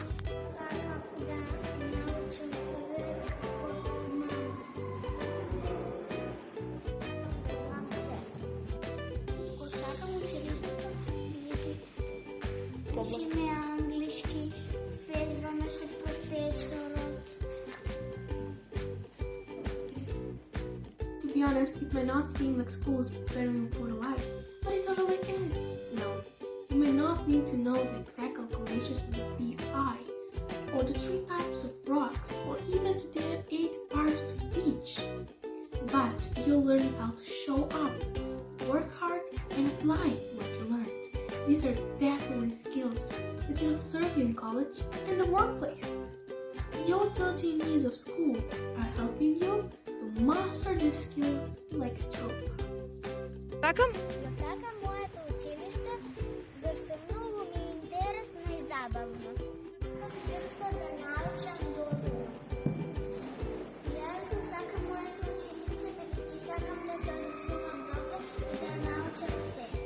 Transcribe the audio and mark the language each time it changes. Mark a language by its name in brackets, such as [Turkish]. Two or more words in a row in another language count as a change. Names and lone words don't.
[Macedonian] Сакам да научам себе како Го сакам училиштето, учиме англиски, следваме се професорот. [English] To be honest, it might not seem like school is preparing you for life, but it totally is. You may not need to know the exact calculations of pi, or the 3 types of rocks, or even the 8 parts of speech. But you'll learn how to show up, work hard, and apply what you learned. These are definitely skills that will serve you in college and the workplace. The old 13 years of school are helping you to master the skills like a child. [Macedonian] Сакам? Да сакам моето училиште, зашто многу ми е интересно и забавно. Просто да научам добро. Јас го сакам моето училиште, бидејќи сакам да се однесувам добро и да научам се.